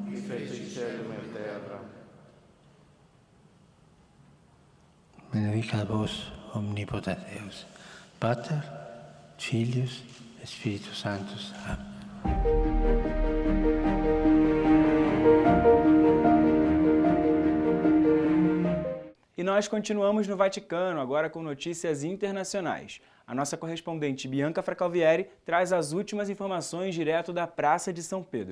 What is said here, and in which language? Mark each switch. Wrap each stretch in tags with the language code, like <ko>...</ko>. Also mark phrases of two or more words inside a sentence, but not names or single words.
<la>Benedicat vos omnipotens Deus, Pater, Filius et Spiritus Sanctus. Amen.</la> <pt>E nós continuamos no Vaticano, agora com notícias internacionais. A nossa correspondente Bianca Fracalvieri traz as últimas informações direto da Praça de São Pedro.</pt>